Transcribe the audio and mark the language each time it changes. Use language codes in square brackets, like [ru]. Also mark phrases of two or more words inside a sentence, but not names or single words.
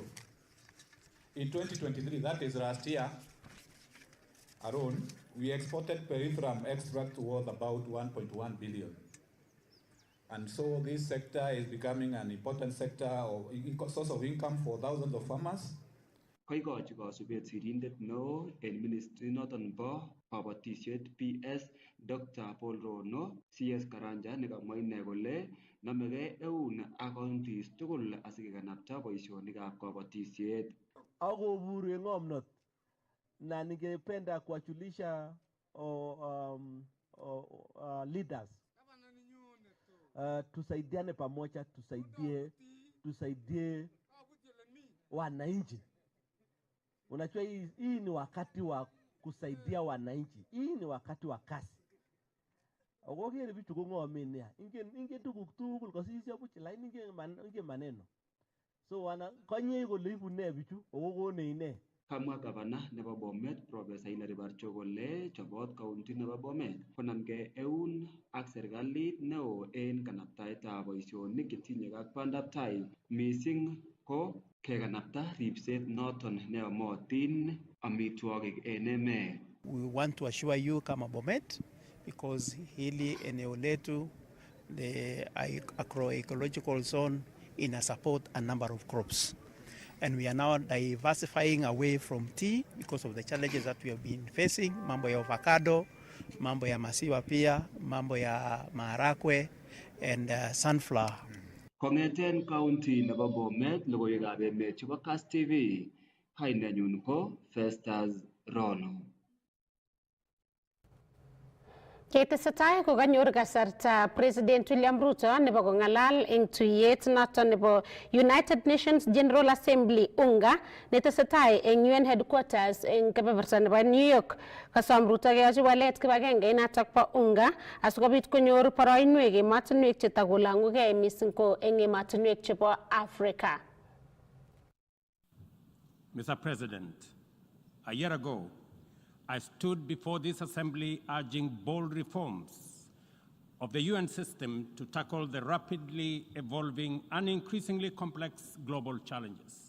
[en] In 2023, that is last year alone, we exported peripherum extract worth about 1.1 billion. And so this sector is becoming an important sector of source of income for thousands of farmers. [kln] Kaikochi kasubet sirindet neo en ministry noton bo kabatisiet PS Dr. Paul Rono CS Karanja nekamwa ine kole namegei eun ak counties tugul asikekanapta boisionikab kabatisiet. Akoburu en ng'omnot [sw] na ningependa kuwajulisha leaders tusaidiane pamoja, tusaidie wananchi. Unajua hii ni wakati wa kusaidia wananchi. Hii ni wakati wa kazi. [kln] Ogogere bitu ko ngomen nia. Inge tuguk tugul kosisio buch lakini inge maneno. So wana konye kole ibune bitu ogogone ine. Kamwa gavana nebo Bomet Professor Hilary Barcho kole chobot county nebo Bomet konamgei eun ak serikalit neo en kanaptaetab boisionik chetinye ak bandab tai mising ko kekanapta ripset noton neyomotin amitwogik en emet. [en] We want to assure you kama Bomet because [sw] hili eneo letu [en] the agroecological zone ina support a number of crops. And we are now diversifying away from tea because of the challenges that we have been facing, [sw] mambo ya avocado, mambo ya masiwa pia, mambo ya maharagwe [en] and sunflower. [kln] Kong'eten county nebo Bomet, logoiwekab emet chebo Kass Tv, kainenyun ko Festus Rono. Ketesetai kokanyor kasarta President William Ruto nebo kong'alal eng tuyet noton nebo United Nations General Assembly UNGA netesetai eng UN headquarters eng kebeberta nebo New York. Kasom Ruto keyochi walet kibagenge inatok bo UNGA asikobit konyor boroinwek emotinwek chetakolang'ugei mising ko eng emotinwek chebo Africa. [en] Mr. President, a year ago, I stood before this assembly urging bold reforms of the UN system to tackle the rapidly evolving and increasingly complex global challenges.